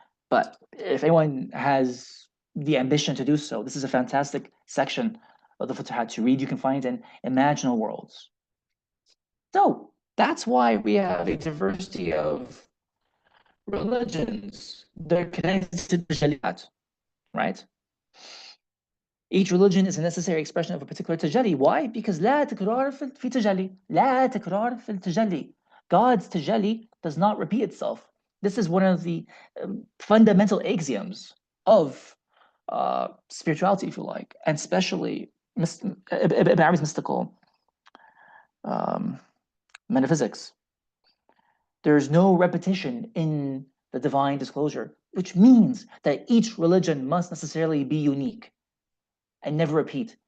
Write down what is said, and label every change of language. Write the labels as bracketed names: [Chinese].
[English] But if anyone has the ambition to do so, this is a fantastic section of the Futuhat to read. You can find it in Imaginal Worlds. So that's why we have a diversity of religions. They're connected to the Jaliyat, right? Each religion is a necessary expression of a particular tajalli. Why? Because [Arabic] لا تكرار في tajalli. لا تكرار في tajalli. [English] God's tajalli does not repeat itself. This is one of the fundamental axioms of spirituality, if you like, and especially Ibn Arabi's mystical metaphysics. There's no repetition in the divine disclosure, which means that each religion must necessarily be unique and never repeat.